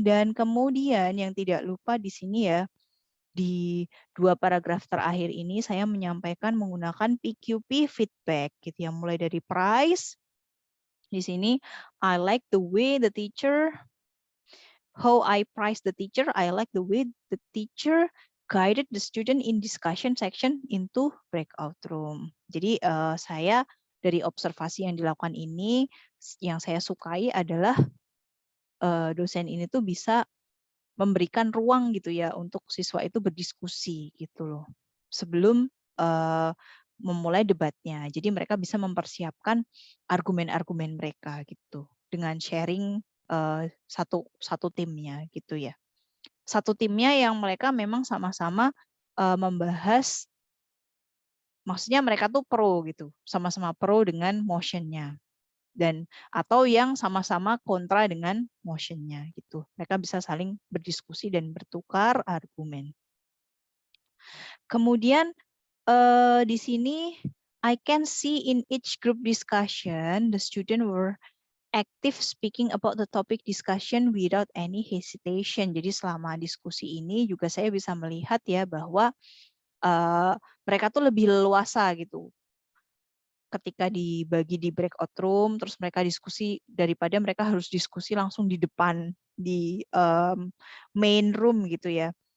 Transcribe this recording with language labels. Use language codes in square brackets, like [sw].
[id] Dan kemudian yang tidak lupa di sini ya, di 2 paragraf terakhir ini saya menyampaikan menggunakan PQP feedback gitu ya, mulai dari price. Di sini [en] I like the way the teacher, how I price the teacher, I like the way the teacher guided the student in discussion section into breakout room. [id] Jadi saya dari observasi yang dilakukan ini, yang saya sukai adalah dosen ini tuh bisa memberikan ruang gitu ya untuk siswa itu berdiskusi gitu loh sebelum memulai debatnya. Jadi mereka bisa mempersiapkan argumen-argumen mereka gitu dengan sharing satu timnya gitu ya. Satu timnya yang mereka memang sama-sama membahas, maksudnya mereka tuh pro gitu, sama-sama pro dengan motionnya. Dan atau yang sama-sama kontra dengan motionnya gitu. Mereka bisa saling berdiskusi dan bertukar argumen. Kemudian di sini [en] I can see in each group discussion the student were active speaking about the topic discussion without any hesitation. [id] Jadi selama diskusi ini juga saya bisa melihat ya bahwa mereka tuh lebih leluasa gitu ketika dibagi di breakout room, terus mereka diskusi daripada mereka harus diskusi langsung di depan di main room gitu ya.